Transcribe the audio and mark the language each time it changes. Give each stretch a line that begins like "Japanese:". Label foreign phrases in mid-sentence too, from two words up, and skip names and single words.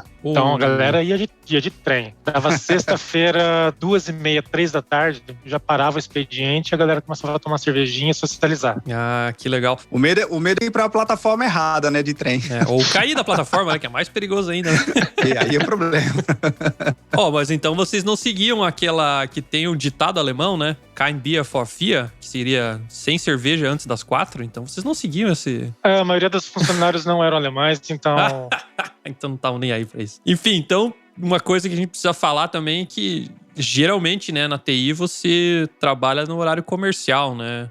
Portuguese: Então a galera ia de trem. Dava sexta-feira, 2h30, 3 da tarde, já parava o expediente e a galera começava a tomar cervejinha e socializar. Ah, que legal. O medo é ir pra plataforma errada, né, de trem. Ou cair da plataforma, né, que é mais perigoso ainda, né? E aí é problema. Mas então vocês não seguiam aquela que tem o ditado alemão, né?
German: Kein Bier vor 4,
Portuguese: que seria sem cerveja antes das 4. Então vocês não seguiam esse... A maioria dos funcionários não eram alemães, então... Então não estavam nem aí pra isso. Enfim, então, uma coisa que a gente precisa falar também é que geralmente, né, na TI você trabalha no horário comercial, né?